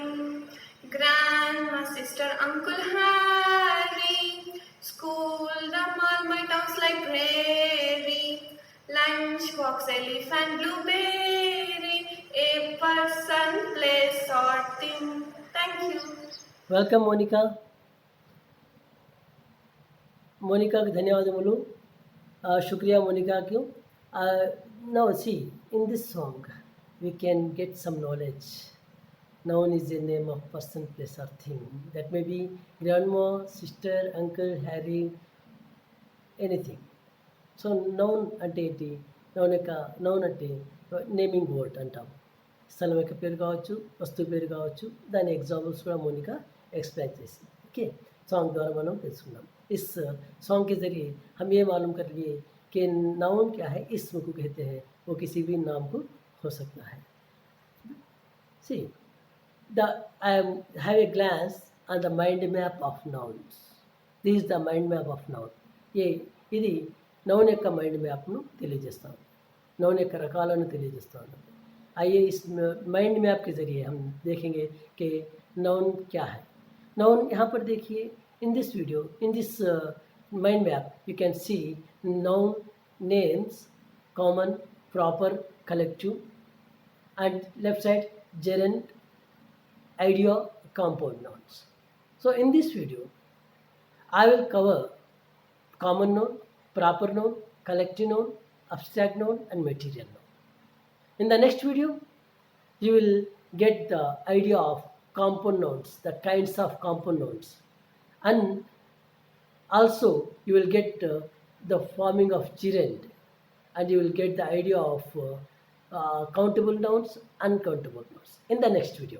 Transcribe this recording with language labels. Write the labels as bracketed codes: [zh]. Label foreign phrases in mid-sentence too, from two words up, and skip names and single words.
[en] Grandma, sister, uncle, Harry. School, the mall, my town's library. Lunch box, elephant, blueberry. A person, place or thing. Thank you. [te] వెల్కమ్ మోనికా. మోనికాకి ధన్యవాదములు. శుక్రియా మోనికాకి. [en] Now see in this song we can get some knowledge. Noun is a name of person, place or thing. That may be grandma, sister, uncle, Harry, anything. So noun [te] అంటే ఏంటి? నౌన్ అంటే [en] naming word [te] అంటాం. స్థలం యొక్క పేరు కావచ్చు, వస్తువు పేరు కావచ్చు. దాని ఎగ్జాంపుల్స్ కూడా మోనికా एक्सप्लेन చేసింది. ఓకే, [hi] सॉन्ग द्वारा [te] మనం తెలుసుకున్నాం. [hi] इस सॉन्ग के ज़रिए हम ये मालूम कर लिए कि नाउन क्या है, इसम को कहते हैं. वो किसी भी नाम को हो सकता है. [en] सी I have a glance on the mind map of nouns. This is the mind map of noun. [te] ఇది నౌన్ యొక్క మైండ్ మ్యాప్ను తెలియజేస్తాం, नौन యొక్క రకాలను తెలియజేస్తాం. [hi] आइए इस [en] mind map [hi] के ज़रिए हम देखेंगे कि नौन क्या है. नौन यहाँ पर देखिए [en] in this video, in this mind map you can see noun names, common, proper, collective and left side gerund, idea, compound nouns. So in this video, I will cover common noun, proper noun, collective noun, abstract noun, and material noun. In the next video, you will get the idea of compound nouns, the kinds of compound nouns, and also you will get the forming of gerund, and you will get the idea of countable nouns, uncountable nouns in the next video.